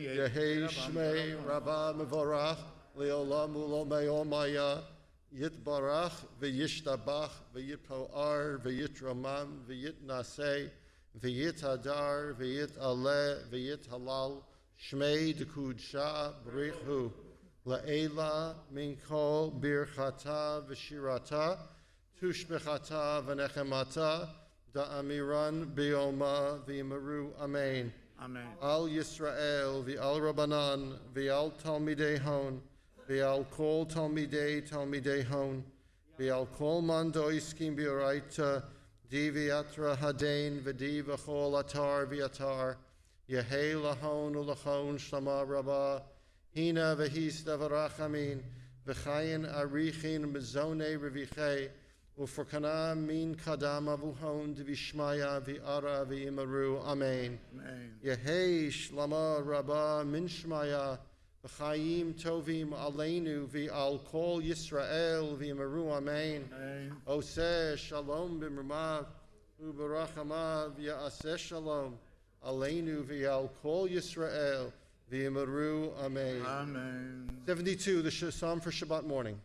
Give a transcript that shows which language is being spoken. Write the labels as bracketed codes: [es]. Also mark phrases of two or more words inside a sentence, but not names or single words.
[arc] יהא שמה רבא מברך לעלם ולעלמי עלמיא יתברך וישתבח ויתפאר ויתרומם ויתנשא ויתהדר ויתעלה ויתהלל שמה דקודשא בריכו לעילא מן כל ברכתא ושירתא תשבחתא ונחמתא דאמירן בעלמא ואמרו אמן. [he] אמן. [arc] על ישראל ועל רבנן ועל תלמידי הון ועל כל תלמידי הון ועל כל מאן דעסקין באוריתא די באתרא הדין ודי בכל אתר ואתר יהא להון ולכון שלמא רבא חנא וחסדא ורחמין וחיין אריכין מזוני רויחי ופורקנא מן קדם אבוהון דבשמיא וארעא ואמרו אמן. [he] אמן. [arc] יהא שלמא רבא מן שמיא וחיים טובים עלינו ועל כל ישראל ואמרו אמן. [he] אמן. עושה שלום במרומיו וברחמיו יעשה שלום עלינו ועל כל ישראל ואמרו אמן. אמן. [en] 72, the Psalm for Shabbat morning.